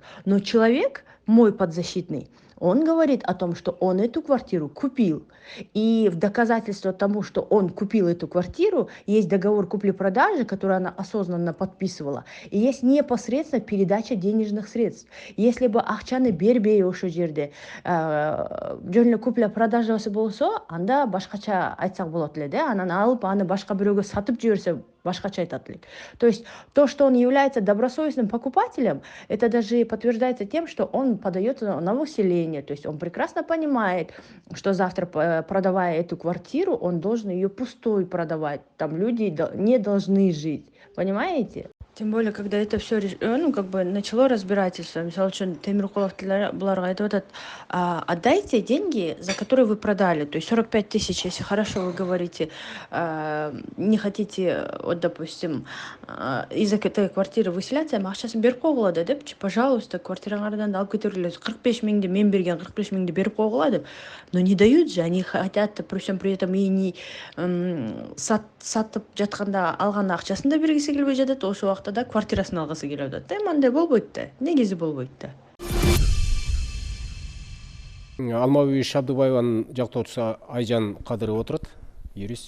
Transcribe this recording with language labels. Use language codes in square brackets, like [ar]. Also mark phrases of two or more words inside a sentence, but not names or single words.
[ru] Но человек, мой подзащитный, он говорит о том, что он эту квартиру купил. И в доказательство тому, что он купил эту квартиру, есть договор купли-продажи, который она осознанно подписывала, и есть непосредственно передача денежных средств. [ky] Если бы акчаны бербей ошол жерде жөн эле купля-продажасы болсо, анда башкача айтсак болот эле да, анан алып аны башка бирөөгө сатып жиберсе башкача айтат элек. [ru] То есть то, что он является добросовестным покупателем, это даже подтверждается тем, что он подает на выселение. То есть он прекрасно понимает, что завтра, продавая эту квартиру, он должен ее пустой продавать. Там люди не должны жить. Понимаете? Тем более, когда это все начало разбирательство, [ky] мисалы үчүн Темиркулов буларга айтып атат, [ru] отдайте деньги, за которые вы продали, то есть 45 тысяч, если хорошо вы говорите, не хотите, вот, допустим, из этой квартиры выселяться, [ky] акчасын берип койгула деп, [ru] пожалуйста, [ky] квартираңардан алып кетирлер, 45 миңди мен берген 45 миңди берип койгула деп. [ru] Но не дают же, они хотят при всем при этом и не [ky] сатып жатканда алган акчасын да бергиси келбей жатат, ошол убакта да квартирасын алгысы келип атат. Эми андай болбойт да. Негизи болбойт да. Алмабүй Шабдыбаеванын жактоочусу Айжан Кадырова отурат, юрист.